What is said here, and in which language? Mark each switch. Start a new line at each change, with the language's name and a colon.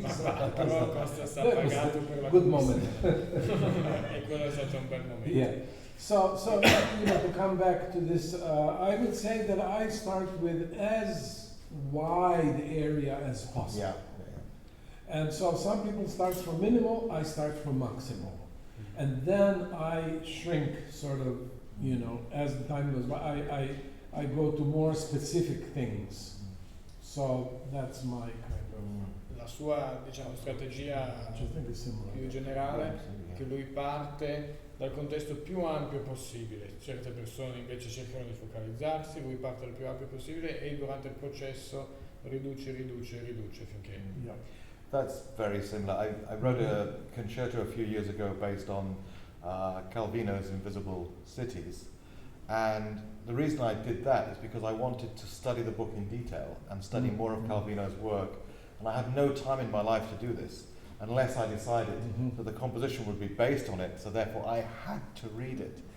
Italian: Ma però Costa sta pagato per la
English: good moment.
Italian: E quello è stato un bel momento.
English: Yeah. So to come back to this, I would say that I start with as wide area as possible. Yeah. And so some people start from minimal, I start from maximal. And then I shrink sort of, as the time goes by, I go to more specific things. So that's my kind of...
Italian: La sua, strategia più generale, che lui parte dal contesto più ampio possibile. Certe persone invece cercano di focalizzarsi, lui parte dal più ampio possibile e durante il processo riduce finché...
English: Yeah. That's very similar. I wrote a concerto a few years ago based on Calvino's Invisible Cities, and the reason I did that is because I wanted to study the book in detail and study more of Calvino's work, and I had no time in my life to do this unless I decided that the composition would be based on it, so therefore I had to read it.